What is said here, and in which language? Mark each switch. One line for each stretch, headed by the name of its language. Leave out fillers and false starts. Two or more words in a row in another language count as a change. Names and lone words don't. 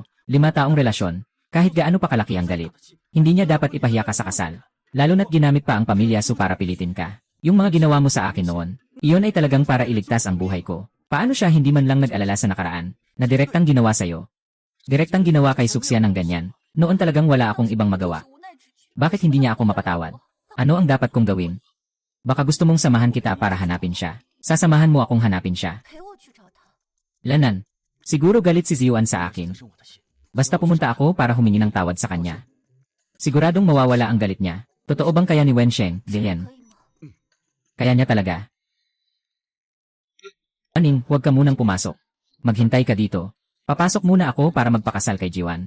Filipino: 5 taong relasyon, kahit gaano pa kalaki ang galit. Hindi niya dapat ipahiya ka sa kasal. Lalo na't ginamit pa ang pamilya Su para pilitin ka. Yung mga ginawa mo sa akin noon, iyon ay talagang para iligtas ang buhay ko. Paano siya hindi man lang nag-alala sa nakaraan, na direktang ginawa sa'yo? Direktang ginawa kay Suksya ng ganyan. Noon talagang wala akong ibang magawa.
Chinese: 无奈之举。
Filipino: Bakit hindi niya ako mapatawad? Ano ang dapat kong gawin? Baka gusto mong samahan kita para hanapin siya. Sasamahan mo akong hanapin siya.
Chinese: 陪我去找他。
Filipino: Lanan, siguro galit si Ziyuan sa akin.
Chinese: 这是我的心。
Filipino: Basta pumunta ako para humingi ng tawad sa kanya. Siguradong mawawala ang galit niya. Totoo bang kaya ni Wensheng, Dian?
Chinese: 可以吗？
Filipino: Kaya niya talaga. Aning, huwag ka munang pumasok. Maghintay ka dito. Papasok muna ako para magpakasal kay Jiwan.